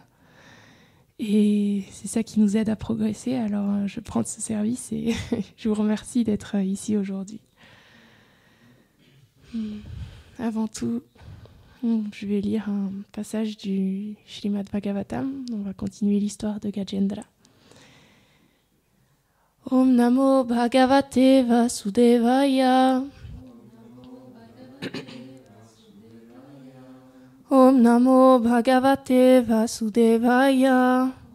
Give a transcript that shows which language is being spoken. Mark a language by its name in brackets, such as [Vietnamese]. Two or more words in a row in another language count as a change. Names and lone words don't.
[French] Et c'est ça qui nous aide à progresser. Alors, je prends ce service et je vous remercie d'être ici aujourd'hui. Avant tout, je vais lire un passage du Srimad Bhagavatam. On va continuer l'histoire de Gajendra. [Sanskrit] ॐ नमो भगवते वासुदेवाय. ॐ नमो भगवते वासुदेवाय.